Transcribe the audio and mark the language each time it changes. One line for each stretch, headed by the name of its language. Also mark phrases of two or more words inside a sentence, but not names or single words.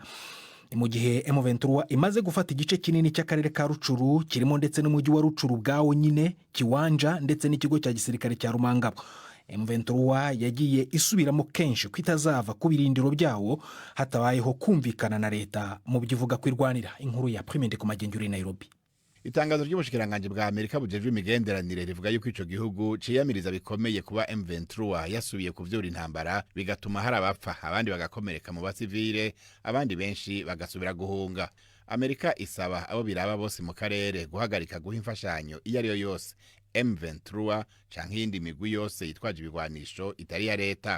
Kinyarwanda: Mu gihe M23 imaze gufata igice kinini cy'akarere ka Rucuru kirimo ndetse n'umujyi wa Rucuru bwawo nyine, Kiwanja ndetse n'ikigo cya gisirikare cya Rumangabo. M23 yagiye isubiramo kenshi ko itazava ku birindiro byawo hatabayeho kumvikana na leta mu byivuga kwirwanira.
Rundi: Inkuru ya Prime Ndikumagenge uri Nairobi. Itangazo ry'ubushikiranganje bwa Amerika bujejwe imigenderanire rivuga yuko ico gihugu ciyamiriza bikomeye kuba M23 yasubiye kuvyura intambara bigatuma hari abapfa abandi bagakomereka mu basivile abandi benshi bagasubira guhunga. Amerika isaba abo biraba bose mu karere guhagarika guha imfashanyo iyo ari yo yose M23 canke iyindi migwi yose yitwaje ibigwanisho itari ya leta.